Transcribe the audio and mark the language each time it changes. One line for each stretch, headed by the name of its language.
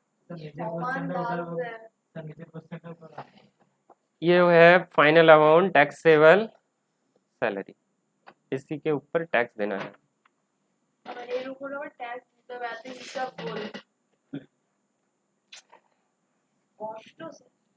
Bangla: নিজের কোশ্চেনটা ওটা নিজের কোশ্চেনটা করা
Hindi: ये है फाइनल अमाउंट टैक्सेबल सैलरी इसी के ऊपर टैक्स देना है
Bangla: আর এর উপর আবার ট্যাক্স দিতে হবে এত হিসাব করে কষ্ট স্যার